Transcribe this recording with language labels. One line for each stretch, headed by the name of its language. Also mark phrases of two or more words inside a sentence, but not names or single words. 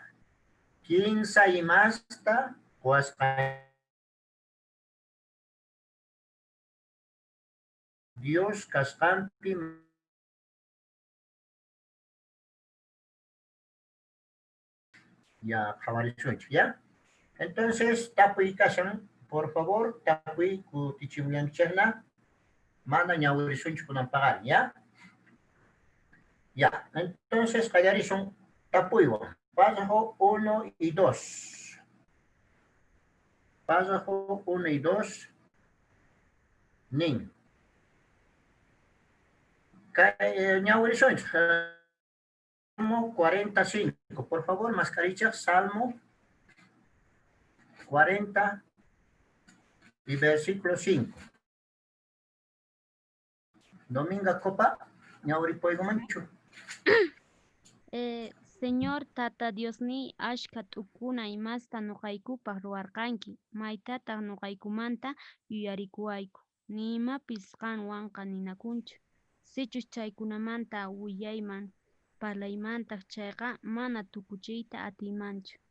Quechua: 15 imasta ruwasqanchik Dios kasqanpi ya qhawarisунchik, ya. Entonces, tapuy kashan,
Spanish: por favor,
Quechua: tapuy kutichimuyanchikna, mana ñawirisunchik kunan pagari, ya. Ya, entonces, qallarishun tapuywan.
Spanish: Párrafo 1 y 2. Párrafo 1 y 2.
Quechua: Nin. Ñawirisunchik.
Spanish: Salmo 45. Por favor, mascarilla, Salmo 40 y versículo 5.
Quechua: Dominga Copa, ñawripoygo manchu. Señor Tata Diosni ashka t'ukuna imasta nuqaykupaq ruwarqanki, maytataq nuqaykumanta yuyarikuwayku, nimapis qanwanqa ninakunchu. Sichush chaykunamanta willayman parlaymantaq chayqa mana tukuchiyta atiymanchu.